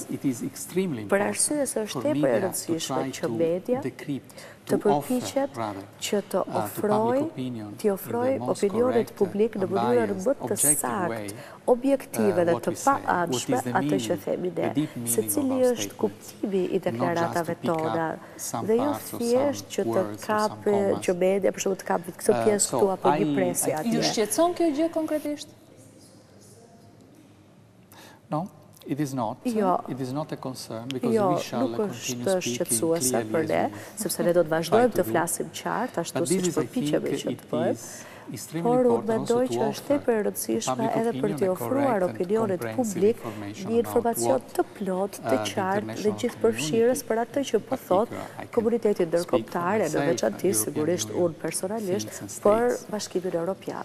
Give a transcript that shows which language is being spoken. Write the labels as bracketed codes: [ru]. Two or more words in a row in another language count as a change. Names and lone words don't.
[sq] Për arsye se është tepër e rëndësishme që media të përpiqet që të ofrojë opinionit publik në mënyrën më të saktë, objektive dhe të paanshme atë që themi ne, se cili është kuptimi i deklaratave tona, dhe jo thjesht që të kapë që media, për shembull të kapë këtë pjesë këtu apo një presje atje. Ju shqetëson kjo gjë konkretisht? [en] No. It is not. It is not a concern because we shall [sq] nuk është shqetësuese për ne, sepse ne do të vazhdojmë të flasim qartë, ashtu siç përpiqemi që të bëjmë. Por unë mendoj që është tepër e rëndësishme edhe për t'i ofruar opinionit publik një informacion të plot, të qartë dhe gjithëpërfshirës për atë që po thot komuniteti ndërkombëtar, në veçantë sigurisht unë personalisht për Bashkimin Evropian.